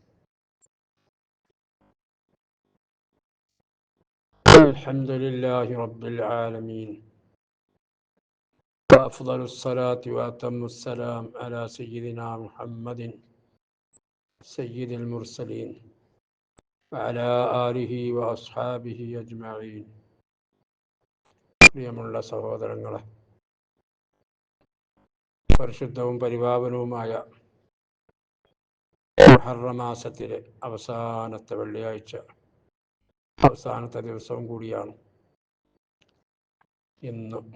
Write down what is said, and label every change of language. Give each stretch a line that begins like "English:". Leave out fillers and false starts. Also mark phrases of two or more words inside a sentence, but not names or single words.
Arabic: الحمد لله رب العالمين، وأفضل الصلاة وأتم السلام على سيدنا محمد سيد المرسلين وعلى آله وأصحابه أجمعين.
Malayalam: പ്രിയമുള്ള സഹോദരങ്ങളെ, പരിശുദ്ധവും പരിപാവനവുമായ മുഹറം മാസത്തിലെ അവസാനത്തെ വെള്ളിയാഴ്ച, അവസാനത്തെ ദിവസവും കൂടിയാണ് ഇന്ന്.